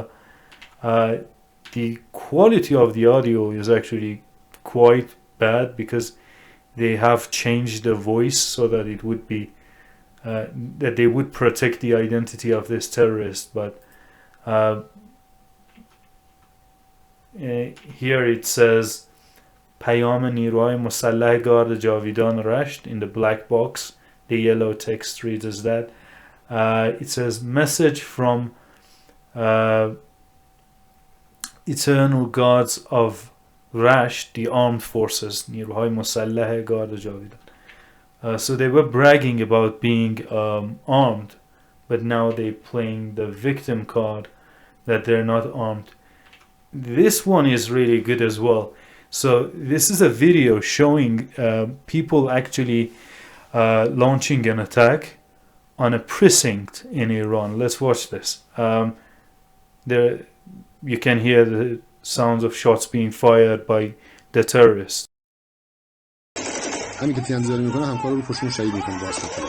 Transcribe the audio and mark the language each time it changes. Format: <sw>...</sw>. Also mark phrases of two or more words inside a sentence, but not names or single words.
<en>The quality of the audio is actually quite bad because they have changed the voice so that it would be that they would protect the identity of this terrorist, but here it says</en> <fa>پیام نیروهای مسلح گارد جاویدان رشت</fa> <en>in the black box. The yellow text reads as that. It says message from Eternal Gods of Rasht, the armed forces,</en> <fa>نیروهای مسلح گارد جاویدان.</fa> <en>So they were bragging about being armed, but now they're playing the victim card that they're not armed. This one is really good as well. So this is a video showing people actually launching an attack on a precinct in Iran. Let's watch this. There you can hear the sounds of shots being fired by the terrorists.</en> <fa>همین که تیراندازی میکنه همکارا رو پشتون شهید میکنه با اسلحه‌اش.</fa>